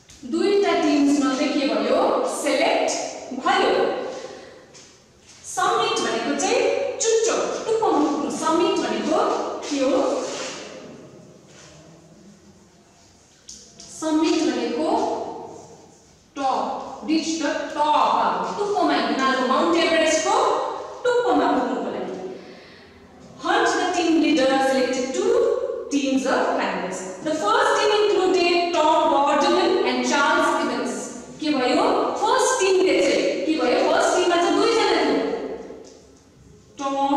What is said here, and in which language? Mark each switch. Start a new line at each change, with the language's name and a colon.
Nepali: दुईटा टिम्स मध्ये के भयो सेलेक्ट भयो समिट भनेको चाहिँ चुच्चो टुप्पोमा समिट भनेको के हो समिट भनेको टप रिच द टप टुप्पोमा हिँड्नु माउन्ट एभरेस्टको टुप्पोमा पुग्नुको लागि
English: Hunt the team leader selected 2 teams of climbers. The first team included Tom Bordelon and Charles Evans.
Nepali: के भयो फर्स्ट टिम ले चाहिँ के भयो फर्स्ट टिममा चाहिँ दुई जना थियो टम